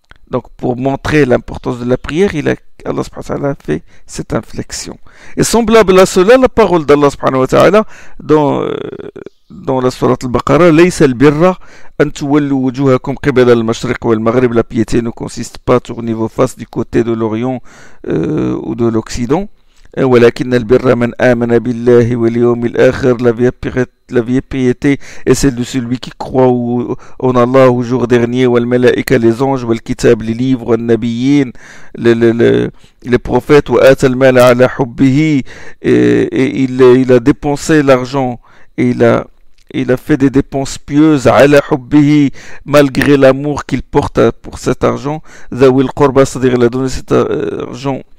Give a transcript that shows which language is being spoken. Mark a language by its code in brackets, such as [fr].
[fr] Donc pour montrer l'importance de la prière, Allah subhanahu wa ta'ala fait cette inflexion. Et semblable à cela, la parole d'Allah subhanahu wa ta'ala dans la sourate al-Baqarah, [ar] ليس البر أن تولوا وجوهكم قبل المشرق والمغرب. [fr] La piété ne consiste pas à tourner vos faces du côté de l'Orient ou de l'Occident. [ar] ولكن البر من آمن بالله واليوم الآخر. [fr] La vie piété est celle de celui qui croit en Allah au jour dernier, والملائكة les anges, والكتاب les livres, والنبيين les prophètes, [ar] وآتى المال على حبه, [fr] et il a dépensé l'argent et il a fait des dépenses pieuses [ar] على حبه, [fr] malgré l'amour qu'il porte pour cet argent. [ar] ذوي القربى, [fr] c'est-à-dire il a donné cet argent